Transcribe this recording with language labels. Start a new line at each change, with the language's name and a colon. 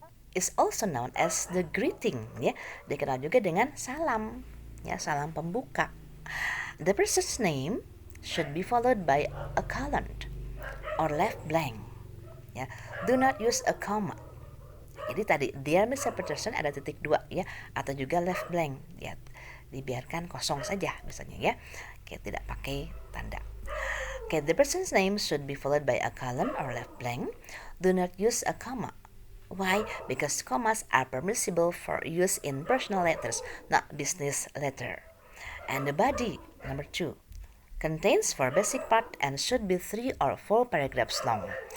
English: Is also known as the greeting, ya.
Indonesian: Dikenal juga dengan salam, ya, salam pembuka.
English: The person's name should be followed by a colon or left blank, ya. Do not use a comma.
Indonesian: Jadi tadi
English: Dear Mr.
Indonesian: Peterson ada titik 2, ya, atau juga
English: left blank,
Indonesian: ya, dibiarkan kosong saja misalnya, ya. Oke, tidak pakai tanda.
English: Oke, the person's name should be followed by a colon or left blank. Do not use a comma. Why? Because commas are permissible for use in personal letters, not business letter. And the body, number 2. contains 4 basic parts and should be 3 or 4 paragraphs long.